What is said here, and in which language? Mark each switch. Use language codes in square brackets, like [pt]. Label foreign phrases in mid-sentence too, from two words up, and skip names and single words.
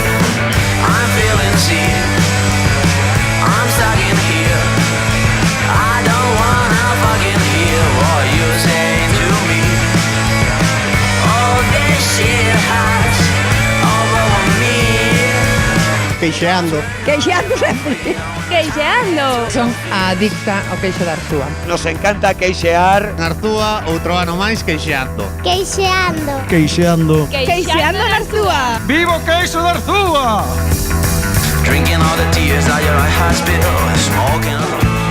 [en] I'm feeling seen. I'm stuck in here. I don't wanna fucking hear what you're saying to me. Oh, this shit has overwhelmed me. [gl] Queixeando. Queixeando sempre. Queixeando. Son a adicta ao queixo da Arzúa. Nos encanta queixear. Nartúa, outro ano máis queixeando. Queixeando. Queixeando. Queixeando na Arzúa. Vivo queixo da Arzúa! [en] Drinking all the tears that your eye has spilled. Smoking all the